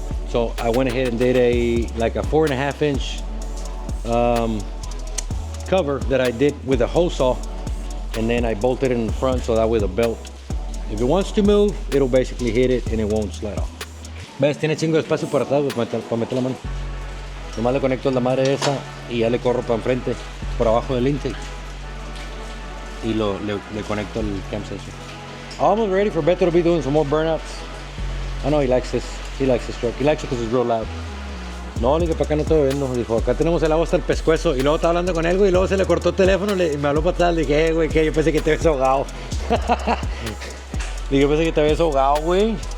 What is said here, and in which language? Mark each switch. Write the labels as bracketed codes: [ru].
[en] So I went ahead and did a 4.5 inch cover that I did with a hose saw, and then I bolted it in the front so that way the belt, if it wants to move, it'll basically hit it and it won't slide off. [es] ¿Ves? Tiene chingo de espacio por atrás para meter la mano. Nomás le conecto la madre esa y ya le corro para enfrente, por abajo del intake. Y le conecto el cam sensor. [en] Almost ready for Beto to be doing some more burnouts. I know he likes this. He likes this truck. He likes it because it's real loud. [es] No, le dije, para acá no estoy viendo. Dijo, acá tenemos el agua hasta el pescuezo. Y luego estaba hablando con él, güey. Y luego se le cortó el teléfono y me habló para atrás. Le dije, güey, que yo pensé que te habías ahogado. Le dije, yo pensé que te habías ahogado, güey.